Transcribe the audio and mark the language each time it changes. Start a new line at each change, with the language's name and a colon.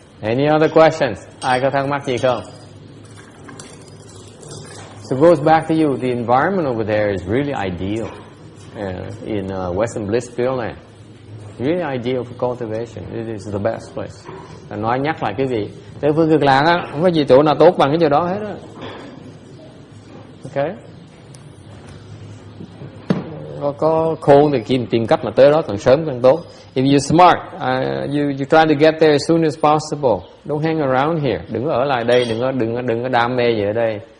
English: Any other questions?
Vietnamese: Ai có thắc mắc gì không?
English: So it goes back to you. The environment over there is really ideal in Western Bliss Pureland. Really ideal for cultivation. It is the best place.
Vietnamese: Nói nhắc lại cái gì? Tây phương cực lạc á, không có gì chỗ nào tốt bằng cái chỗ đó hết á. Ok. Có khôn thì tìm cách mà tới đó càng sớm càng tốt.
English: If you're smart, you try to get there as soon as possible. Don't hang around here.
Vietnamese: Đừng ở lại đây, đừng có đam mê gì ở đây.